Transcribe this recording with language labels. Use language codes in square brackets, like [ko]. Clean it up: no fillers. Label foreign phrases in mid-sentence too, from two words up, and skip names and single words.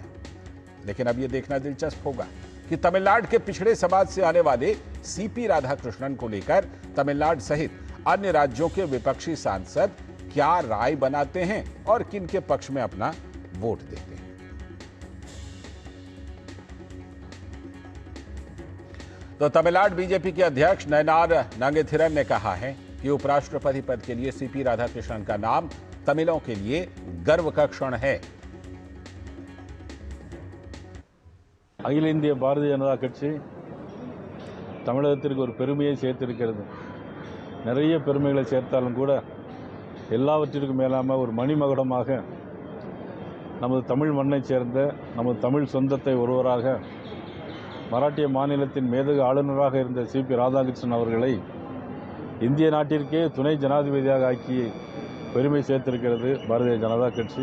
[hi] लेकिन अब यह देखना दिलचस्प होगा कि तमिलनाडु के पिछड़े समाज से आने वाले सीपी राधाकृष्णन को लेकर तमिलनाडु सहित अन्य राज्यों के विपक्षी सांसद क्या राय बनाते हैं और किन के पक्ष में अपना वोट देते हैं। तो तमिलनाडु बीजेपी के अध्यक्ष नयनार नागेथिरन ने कहा है कि उपराष्ट्रपति पद के लिए सीपी राधाकृष्णन का नाम तमिलों के लिए गर्व का क्षण है। [ta] அகில இந்திய பாரதிய ஜனதா கட்சி தமிழகத்திற்கு ஒரு பெருமையை சேர்த்திருக்கிறது. நிறைய பெருமைகளை சேர்த்தாலும் கூட எல்லாவற்றிற்கும் மேலாக ஒரு மணிமகுடமாக நமது தமிழ் மண்ணைச் சேர்ந்த நமது தமிழ் சொந்தத்தை ஒருவராக மராட்டிய மாநிலத்தின் மேதகு ஆளுநராக இருந்த சிபி ராதாகிருஷ்ணன் அவர்களை இந்திய நாட்டிற்கே துணை ஜனாதிபதியாக ஆக்கி பெருமை சேர்த்திருக்கிறது பாரதிய ஜனதா கட்சி.